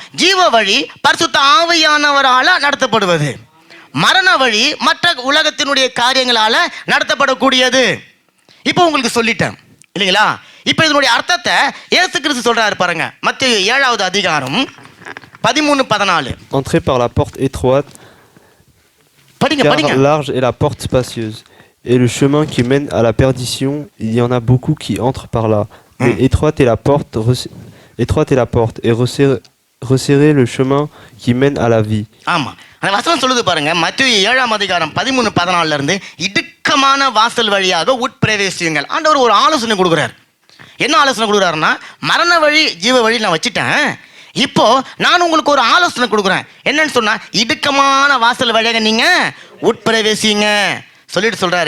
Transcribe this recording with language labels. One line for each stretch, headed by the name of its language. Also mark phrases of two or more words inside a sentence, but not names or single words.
Tamil: ஜீவ வழி பரிசுத்த ஆவியானவரால நடத்தப்படுவது, மரண வழி மற்ற உலகத்தினுடைய காரியங்களால நடத்தப்படக்கூடியது. இப்போ உங்களுக்கு சொல்லிட்டேன் இல்லைங்களா? இப்போ இதனுடைய அர்த்தத்தை இயேசு கிறிஸ்து சொல்றாரு பாருங்க. மத்தேயு 7வது அதிகாரம் 13-14.
French: Entrez par la porte étroite,
Tamil: படிங்க
French: car
Tamil: படிங்க.
French: large est la porte spacieuse, et le chemin qui mène à la perdition, il y en a beaucoup qui entrent par là. Mais étroite est la porte, et resserrez le chemin qui mène à la vie.
Tamil: ஆமா, அந்த வசனம் சொல்லுது பாருங்க. மத்தேயு 7ஆம் அதிகாரம் 13-14 இருந்து இடுக்கமான வாசல் வழியாக உட்பிரவேசியுங்கள். ஆண்டவர் ஒரு ஆலோசனை கொடுக்குறார். என்ன ஆலோசனை கொடுக்குறாருன்னா, மரண வழி ஜீவ வழி நான் வச்சுட்டேன், இப்போ நான் உங்களுக்கு ஒரு ஆலோசனை கொடுக்குறேன். என்னன்னு சொன்னா, இடுக்கமான வாசல் வழியாக நீங்க உட்பிரவேசிங்க சொல்லிட்டு சொல்றாரு.